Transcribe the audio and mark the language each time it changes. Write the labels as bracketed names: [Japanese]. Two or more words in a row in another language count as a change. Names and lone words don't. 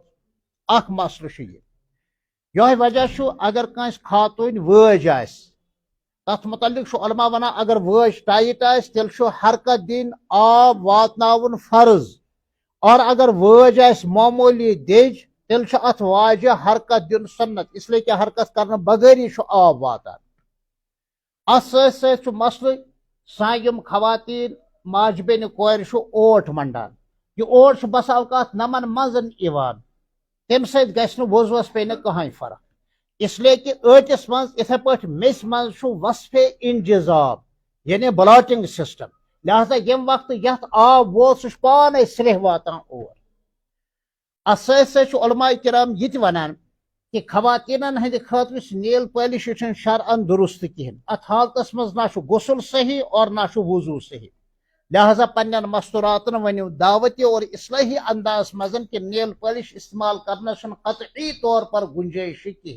[Kashmiri] اکھ مسلہٕ چھُ یہے وجہ چھُ اگر کٲنٛسہِ خاتوٗنۍ وٲج آسہِ تتھ متعلق چھُ علما ونان اگر وٲج ٹایٹ آسہِ تیٚلہِ چھُ حرکت دِنۍ، آب واتناوُن فرض، اور اگر وٲج آسہِ معموٗلی دٔج تیٚلہِ چھُ اتھ واجہِ حرکت دیُن سنت، [Urdu] اس لیے کہ [Kashmiri] حرکت کرنہٕ بغٲری چھُ آب واتان۔ اتھ سۭتۍ سۭتۍ چھُ مسلہٕ سانہِ یِم خواتیٖن ماجہِ بیٚنہِ کورِ چھُ اوٹ منڈان، یہ اوٹ چھُ بسا اوقات نمن منٛز یِوان، تمہِ سۭتۍ گژھِ نہٕ وضوٗوس پیٚیہِ نہٕ کٕہٕنۍ فرق، [Urdu] اس لیے کہ [Kashmiri] ٲٹِس منٛز یِتھے پٲٹھۍ میٚژِ منٛز چھُ وصفے انجزاب یعنی [English] blotting system, [Kashmiri] لہذا ییٚمہِ وقتہٕ یتھ آب ووت سُہ چھُ پانے سرٛیہ واتان اور۔ اتھ سۭتۍ سۭتۍ چھُ علماء کرام یہ تہِ ونان کہ خواتیٖنن ہٕنٛدِ خٲطرٕ چھِ [English] nail polish [Kashmiri] یہ چھُنہٕ شرعن درست کہیٖنۍ، اتھ حالتس منٛز نہ چھُ غسل صحیح اور نہ چھُ وضوٗ صحیح، لہذا پننٮ۪ن مستوراتن ؤنِو دعوتی اور اصلاحی انداز منٛز کہ [English] nail polish [Kashmiri] استعمال کرنس چھُنہٕ [Urdu] قطعی طور پر [Kashmiri] گنجٲیش کہیٖنۍ۔